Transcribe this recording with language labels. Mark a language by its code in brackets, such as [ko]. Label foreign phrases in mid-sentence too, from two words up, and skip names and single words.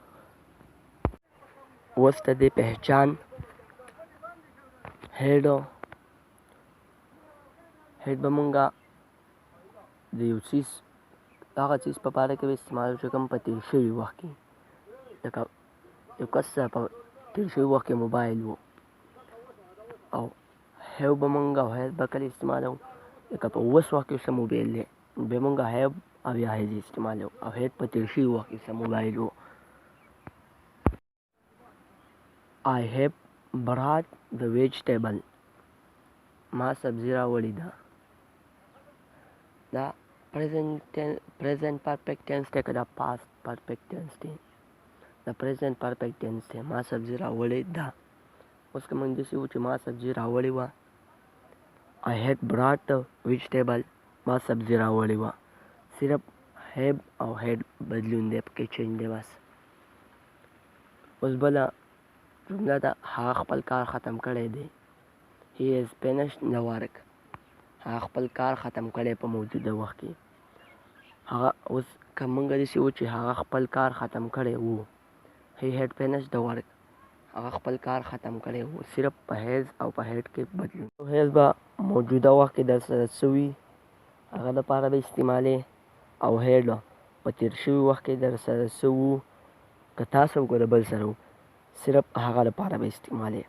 [ps] اوس د دې پہچان هیډ به مونږه د یو څیز هغه څیز په باره کې استعمالوو چې کوم په تیر شوي وخت کې، لکه یو کس سره په تیر شوي وخت کې موبایل و، او هیو به مونږ او هیز به کله استعمالوو لکه په اوس وخت کې څه موبایل دی بیا مونږ هیو او یا هیز استعمالوو، او هیز په تیر شوي وخت کې څه موبایل و. [en] I have brought the vegetable. [ps] ما سبزی راوړې ده. دا [en] present perfect tense [ps] دی که دا [en] past perfect tense [ps] دی؟ دا [en] present perfect tense [ps] دی. ما سبزی راوړې ده. اوس که موږ داسې وو چې ما سبزی راوړې وه، [en] I had brought the vegetable. [ps] ما سبزی راوړې وه. صرف have او had بدلون دی، پکې چینج دی بس. اوس بله جمله ده، هغه خپل کار ختم کړی دی. [en] He has finished the work. [ps] هغه خپل کار ختم کړی په موجوده وخت کې. هغه اوس که موږ داسې وو چې هغه خپل کار ختم کړی وو، [en] He had finished the work. [ps] هغه خپل کار ختم کړی وو. صرف په هیز او په هیډ کې بدلون. هیز به موجوده وخت کې در سره څه وي هغه دپاره به استعمالې، او هیډ په تیر شوي وخت کې در سره څه وو که تاسو او که د بل سره وو صرف هغه لپاره به استعمالې.